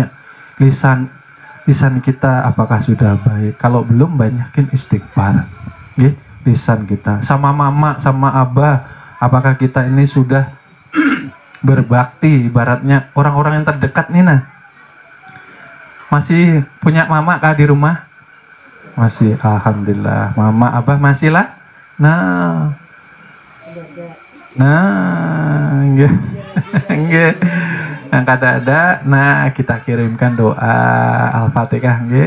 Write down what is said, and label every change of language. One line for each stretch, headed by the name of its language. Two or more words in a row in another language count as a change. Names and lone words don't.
Indonesian: Lisan kita apakah sudah baik? Kalau belum, banyakin istighfar. Lisan kita sama mama, sama abah, apakah kita ini sudah berbakti? Ibaratnya orang-orang yang terdekat nih masih punya mama kah di rumah? Masih, alhamdulillah. Mama abah masih lah.
Javanese: Nah, nggih. Nggih.
Indonesian: Nah, kada-ada, nah kita kirimkan doa Al-Fatihah nggih.